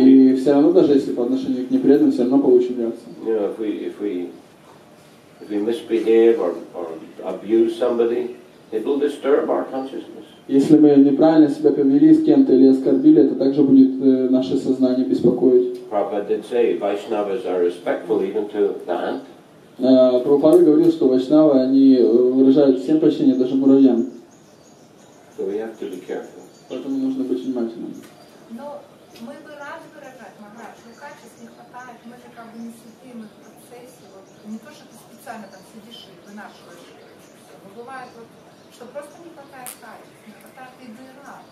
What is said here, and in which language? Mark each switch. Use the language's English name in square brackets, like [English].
[Russian] И все равно, даже если по отношению к непреданным, все равно получим реакцию. [English] You know, if we misbehave or abuse somebody, it will disturb our consciousness. [Russian] Если мы неправильно себя повели с кем-то или оскорбили, это также будет наше сознание беспокоить. [English] Prabhupada did say Vaishnavas are respectful even to the ant. [Russian] Прабхупада говорил, что вайшнавы, они выражают всем почтение, даже муравьям. [English] So we have to be careful. [Russian] Поэтому нужно быть внимательным. Но мы бы рады выражать, Махарадж, но качеств не хватает, мы же как бы не сидим в процессе, вот, не то, что ты специально там сидишь и вынашиваешь все, но бывает вот, что просто не хватает качеств, не хватает идеала.